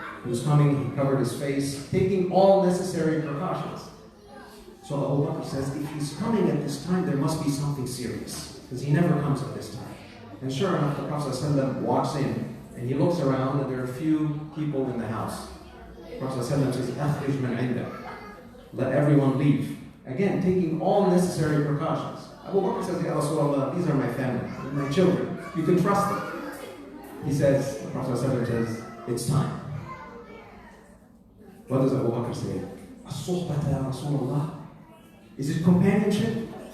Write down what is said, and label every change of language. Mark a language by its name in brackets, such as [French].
[English] He was coming, he covered his face, taking all necessary precautions. So Abu Bakr says, if he's coming at this time, there must be something serious. Because he never comes at this time. And sure enough, the Prophet ﷺ walks in, and he looks around, and there are a few people in the house. The Prophet ﷺ says, [Arabic] أخرج من عندك. [English] Let everyone leave. Again, taking all necessary precautions. Abu Bakr says, Ya Rasulullah, these are my family, my children. You can trust them. He says, the Prophet ﷺ says, it's time. What does Abu Bakr say? [Arabic] As-suhbata ya Rasulullah. [English] Is it companionship?